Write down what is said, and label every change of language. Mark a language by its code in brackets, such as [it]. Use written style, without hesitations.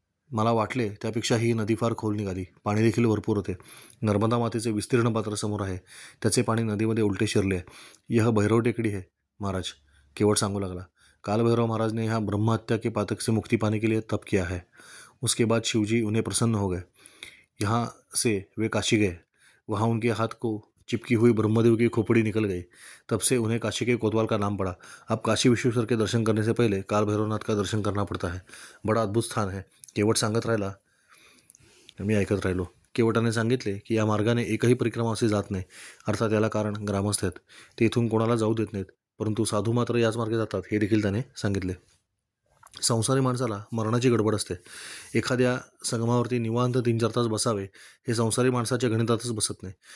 [mr] मला वाटले त्यापेक्षा ही नदी फार खोल निघाली. पाणी देखील भरपूर होते. नर्मदा मातेचे विस्तीर्ण पात्र समोर आहे. त्याचे पाणी नदीमध्ये उलटे शिरले आहे. [hi] यह भैरव टेकडी है महाराज, [mr] केवट सांगू लागला. [hi] काल भैरव महाराज ने यहाँ ब्रह्महत्या के पातक से मुक्ति पाने के लिए तप किया है. उसके बाद शिवजी उन्हें प्रसन्न हो गए. यहाँ से वे काशी गए. वहाँ उनके हाथ को चिपकी हुई ब्रह्मदेव की खोपड़ी निकल गई. तब से उन्हें काशी के कोतवाल का नाम पड़ा. अब काशी विश्वेश्वर के दर्शन करने से पहले काल भैरवनाथ का दर्शन करना पड़ता है. बड़ा अद्भुत स्थान है. [mr] केवट सांगत राहिला. मी ऐकत राहिलो. केवटाने सांगितले की या मार्गाने एकही परिक्रमावासी जात नाही. अर्थात याला कारण ग्रामस्थ आहेत. ते इथून कोणाला जाऊ देत नाहीत. परंतु साधू मात्र याच मार्गे जातात हे देखील त्याने सांगितले. संसारी माणसाला मरणाची गडबड असते. एखाद्या संगमावरती निवांत 3-4 तास बसावे हे संसारी माणसाच्या गणितातच बसत नाही.